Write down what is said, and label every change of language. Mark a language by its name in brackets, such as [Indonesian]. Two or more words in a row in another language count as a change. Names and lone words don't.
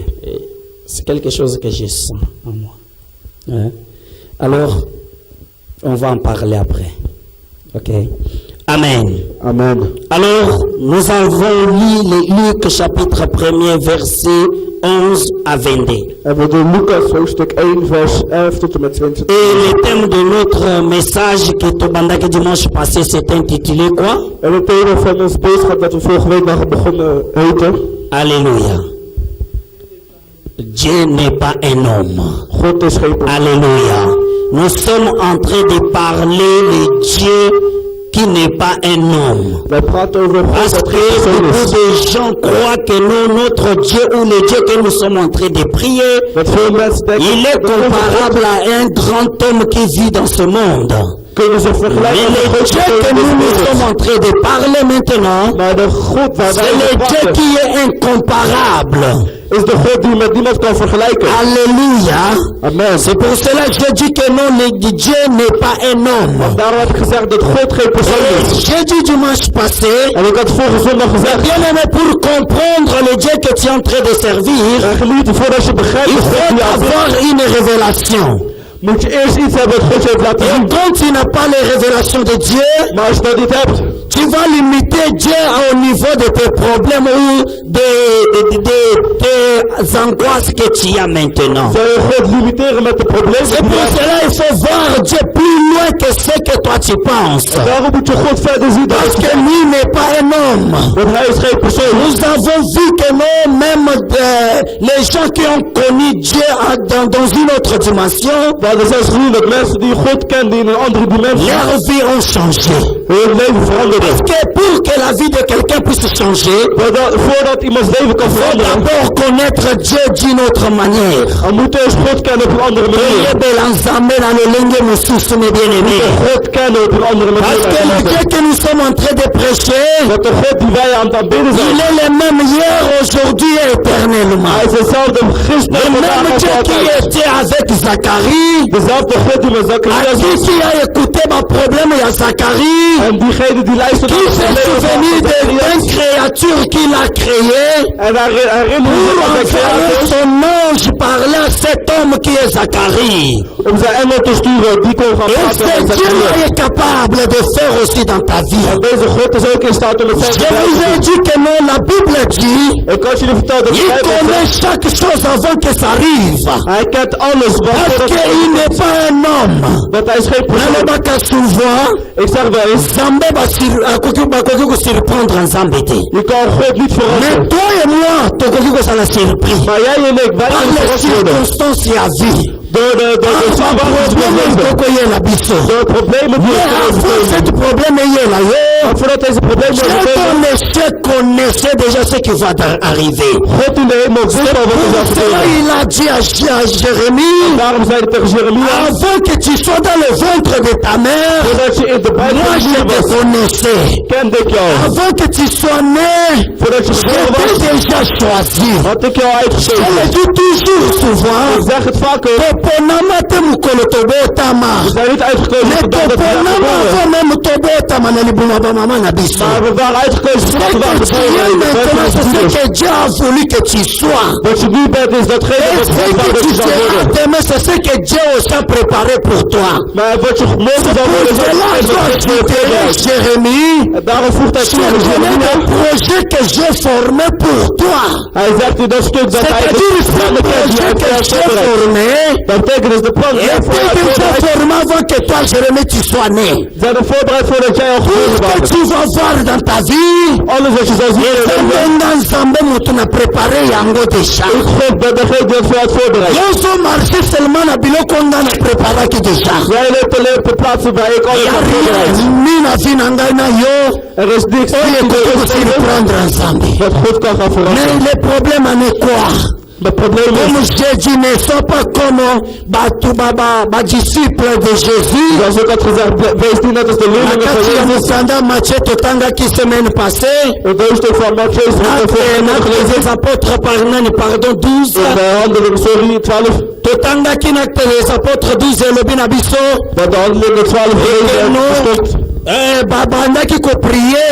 [French] C'est quelque chose que je sens en moi. Hein? Alors, on va en parler après. Ok. Amen. Amen. Alors, nous avons lu Luc chapitre 1er verset 11 à 22. [Dutch] Hebben we de Lucas hoofdstuk 1 vers 11 tot en met 22. [French] Et le thème de notre message qui est dimanche passé s'est intitulé quoi? [Dutch] En het thema van ons boodschap dat we vorige week nog begonnen heette. [French] Alléluia. Dieu n'est pas un homme. [Dutch] God is geen persoon. [French] Alléluia. Nous sommes en train de parler de Dieu qui n'est pas un homme. [Dutch] Wij praten over God [French] Parce [Dutch] dat [French] que [Dutch] geen persoon [French] beaucoup [Dutch] is. [French] de gens croient que non, notre Dieu ou le Dieu que nous sommes en train de prier, [Dutch] Dat veel mensen denken [French] il est [Dutch] dat onze God [French] comparable à un grand homme qui vit dans ce monde. [Dutch] kunnen ze [French] Mais [Dutch] vergelijken met [French] le [Dutch] God [French] Dieu que nous sommes en train de parler maintenant, [Dutch] Maar de God waar [French] c'est [Dutch] wij [French] le [Dutch] over [French] Dieu [Dutch] praten [French] qui est incomparable. [Dutch] is de God die met niemand kan vergelijken. [French] Alléluia. Amen. C'est pour cela que je dis que non, le Dieu n'est pas un homme. [Dutch] Daarom heb ik gezegd dat God geen persoon [French] Et [Dutch] is. [French] j'ai dit dimanche passé, [Dutch] En ik had vorige zondag gezegd, [French] bien aimé, pour comprendre le Dieu que tu es en train de servir, [Dutch] en geliefde, voordat je begrijpt [French] il [Dutch] wat God [French] faut [Dutch] je aanbiedt, [French] avoir une révélation. [Dutch] moet je eerst iets hebben wat God je heeft laten [French] Et [Dutch] zien. [French] quand tu n'as pas les révélations de Dieu, [Dutch] Maar als je dat niet hebt, [French] tu vas limiter Dieu au niveau de tes problèmes ou des angoisses que tu as maintenant. [Dutch] zou je God limiteren met de problemen [French] C'est [Dutch] die je [French] pour [Dutch] hebt. [French] cela qu'il faut voir Dieu plus loin que ce que toi tu penses. [Dutch] Daarom moet je God verder zien dan [French] Parce que lui n'est pas un homme. [Dutch] want hij is geen persoon. [French] Nous avons vu que non, même les gens qui ont connu Dieu dans une autre dimension, [Dutch] Maar er zijn gezien dat mensen die God kenden in een andere dimensie, [French] leur vie ont changé. [Dutch] hun leven veranderde. [French] Parce que pour que la vie de quelqu'un puisse changer, [Dutch] Voordat iemands leven kan [French] il faut [Dutch] veranderen, [French] d'abord connaître Dieu d'une autre manière. [Dutch] dan moet je eerst God kennen op een andere manier. God kennen op een andere [French] Parce que le [Dutch] manier. [French] Dieu que nous sommes en train de prêcher, [Dutch] Dat de God die wij aan het aanbidden [French] il [Dutch] zijn, [French] est le même hier, aujourd'hui et éternellement. [Dutch] hij is dezelfde gisteren, [French] Le [Dutch] vandaag [French] même [Dutch] en [French] Dieu qui [Dutch] altijd. [French] était avec Zacharie, [Dutch] Dezelfde God die met [French] à [Dutch] Zacharias [French] qui [Dutch] was. [French] qui a écouté ma problème, il y a Zacharie, [Dutch] En diegene die luistert [French] qui [Dutch] naar [French] s'est [Dutch] het [French] souvenu [Dutch] leven van [French] d'une [Dutch] Zacharias. [French] créature qu'il a créée, [Dutch] En hij herinnerde [French] pour [Dutch] zich aan zijn [French] envoyer [Dutch] creator, [French] son ange parler à cet homme qui est Zacharie. [Dutch] om zijn engel te sturen, die kon gaan [French] Et [Dutch] praten [French] ce [Dutch] met [French] Dieu [Dutch] Zacharias. [French] est capable de faire aussi dans ta vie. [Dutch] En deze God is ook in staat om het zelf [French] Je [Dutch] te [French] vous ai [Dutch] doen. [French] dit que non, la Bible dit, [Dutch] Ik kan jullie vertellen dat de [French] il [Dutch] Bijbel [French] connaît [Dutch] zegt, [French] chaque chose avant que ça arrive. [Dutch] hij kent alles, [French] Parce qu'il n'est pas un homme. [Dutch] want hij is geen persoon. [Lingala] Nalobaka souvent, [Dutch] Ik zeg wel eens, [Lingala] Zambé bakoki kosurprendre Nzambe te. [Dutch] je kan God niet [French] Mais [Dutch] verrassen. [French] toi et moi, [Lingala] tokoki kozala surpris. [Dutch] Maar jij en ik, wij [French] Par [Dutch] gaan [French] les [Dutch] verrast worden. [French] circonstances ya vie. [Dutch] Door de situaties die we [French] Problème [Dutch] leven. [Lingala] tokoyela biso. [Dutch] Door de problemen die [French] Mais [Dutch] we [French] avant [Dutch] leven. [French] cette problème [Lingala] yela yo, [Dutch] Maar voordat deze problemen [French] Dieu [Dutch] leven, [French] connaissait déjà ce qui va arriver. [Dutch] God in de hemel wist al wat er zou [French] Pour cela, [Dutch] gebeuren. [French] il a dit à Jérémie, [Dutch] Daarom zei hij tegen Jeremia, [French] avant que tu sois dans le ventre de ta mère, [Dutch] voordat je in de buik [French] moi [Dutch] van [French] je [Dutch] je [French] te [Dutch] was, [French] connaissais. [Dutch] kende ik jou. [French] Avant que tu sois né, [Dutch] Voordat je [French] je [Dutch] geboren [French] t'ai [Dutch] was, [French] déjà choisi. [Dutch] had ik jou [French] Je [Dutch] uitgekozen. [French] le dis toujours souvent, [Dutch] Ik zeg het vaker, [Lingala] toponama te mukolo tobotama. [Dutch] we zijn niet uitgekozen [French] Mais [Dutch] voor dat we zijn [Lingala] toponama [Dutch] geboren. [French] avant même [Lingala] tobotama na libuma ba mama na biso. [Dutch] Maar we waren uitgekozen [French] Ce [Dutch] voor [French] que [Dutch] dat we [French] tu es [Dutch] geboren [French] maintenant, c'est [Dutch] zijn. [French] ce que Dieu a voulu que tu sois. [Dutch] Wat je nu bent is datgene [French] Et [Dutch] wat [French] ce [Dutch] God wou [French] que [Dutch] dat [French] tu [Dutch] je zou [French] seras [Dutch] worden. [French] demain, c'est ce que Dieu aussi a préparé pour toi. [Dutch] Maar wat je morgen zou worden, [French] Pour [Dutch] is [French] cela, [Dutch] datgene [French] je [Dutch] wat [French] dois [Dutch] God voor je [French] dire, [Dutch] hebt. [French] Jérémie, [Dutch] En daarom vroeg hij [French] tu [Dutch] tegen [French] connais [Dutch] Jeremia, [French] le projet que j'ai formé pour toi. [Dutch] hij zegt in dat stuk dat hij [French] C'est-à-dire, ce projet que formé. [Dutch] Dat betekent dus de plan [French] Et puis déjà formé avant que toi, Jérémie, tu sois né. [Dutch] Ze zijn er voorbereid voordat jij al geboren [French] Tout ce que [Dutch] was. [French] tu vas voir dans ta vie, [Dutch] Alles wat je zal zien in je leven. [Lingala] Nzambe moto na préparé yango déjà. [Dutch] Ik God ben degene die het voor jou voorbereid. [Lingala] Yo so [French] marché seulement [Lingala] na biloko nga na préparé ki déjà. [Dutch] Jij leeft alleen op de plaatsen waar ik alles heb voorbereid. [Lingala] Ni na vie na ngai na yo. [Dutch] Er is niks [Lingala] Oye koko surprendre Nzambe. [Dutch] wat God kan gaan [French] Mais [Dutch] veranderen. [French] le problème en est quoi? [Dutch] Het probleem [French] Comme [Dutch] is, [French] j'ai dit, ne sois pas comme disciples de Jésus. [Dutch] zoals ik had gezegd, wees niet net als de leerlingen van [Lingala] Nakati ya [Dutch] Jezus. [Lingala] mukanda Matthieu totangaki [French] semaine passée. [Dutch] Het hoofdstuk van Mattheüs [French] Actes des apôtres pardon 12. [Dutch] de handelingen, sorry, 12. [Lingala] Totangaki na [French] Actes des apôtres [Lingala] 12 elobi na biso. [Dutch] Dat de handelingen 12 gelezen en gestopt. [Lingala] Babandaki ko prier